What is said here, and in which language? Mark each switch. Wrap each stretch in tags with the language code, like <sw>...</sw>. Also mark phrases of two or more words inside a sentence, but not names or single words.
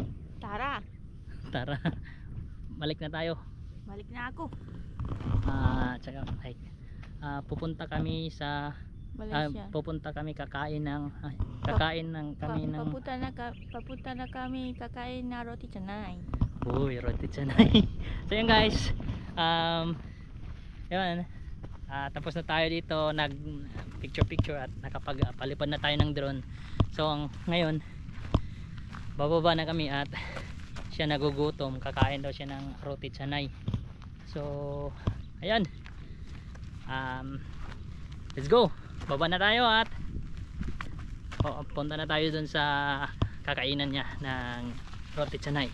<tl>Tara. Balik na tayo. Balik na ako. Tsaka pupunta kami sa Malaysia. pupunta kami kami ng Papunta na kami kakain na roti canai. Uy, roti canai. So yan guys, yun, tapos na tayo dito, nag picture at nakapagpalipad na tayo ng drone. So ngayon bababa na kami at siya nagugutom, kakain daw siya ng roti canai. So ayan,</tl> <en>let's go,</en> <tl>baba na tayo at punta na tayo dun sa kakainan niya ng roti canay.</tl>